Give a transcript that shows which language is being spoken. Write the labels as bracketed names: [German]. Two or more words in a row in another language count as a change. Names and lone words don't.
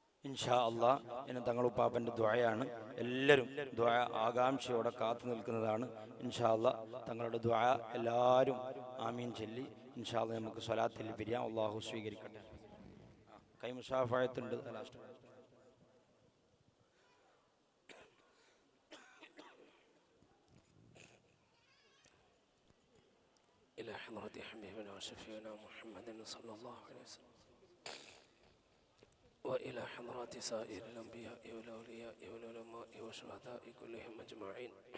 [Arabic] إن شاء الله [Malayalam] ഇനി തങ്ങളുപ്പാപ്പൻ്റെ ദുആയാണ്. എല്ലാവരും ദുആ ആകാംക്ഷയോടെ കാത്തു നിൽക്കുന്നതാണ്. [Arabic] إن شاء الله [Malayalam] തങ്ങളുടെ ദുആ എല്ലാവരും ആമീൻ ചൊല്ലി [Arabic] إن شاء الله [Malayalam] നമുക്ക് സ്വലാത്തിൽ പിരിയാം. അള്ളാഹു സ്വീകരിക്കട്ടെ. കൈ മുസാഫഹത്തുണ്ട്. ലാസ്റ്റ് [Arabic] إلى حضرة حبيبنا وشفيعنا محمد صلى الله عليه وسلم وإلى حضرات سائر الأنبياء والأولياء والعلماء والشهداء كلهم أجمعين،